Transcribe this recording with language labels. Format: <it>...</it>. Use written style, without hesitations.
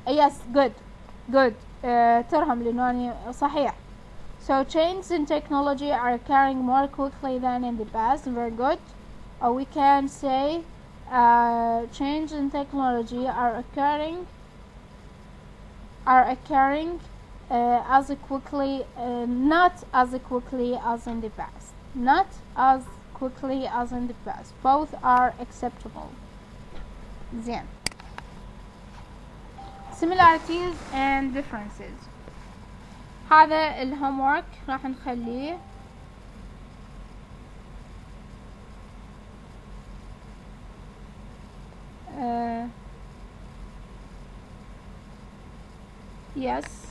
<en>yes good</en> <ar>ترهم لأنه أنا صحيح.</ar> <en>So changes in technology are occurring more quickly than in the past. Very good. Or we can say changes in technology are occurring as quickly, not as quickly as in the past. Not as quickly as in the past. Both are acceptable.</en> <ar>زين.</ar> <en>Similarities and differences.</en> <ar>هذا الهومورك راح نخليه يس.</ar>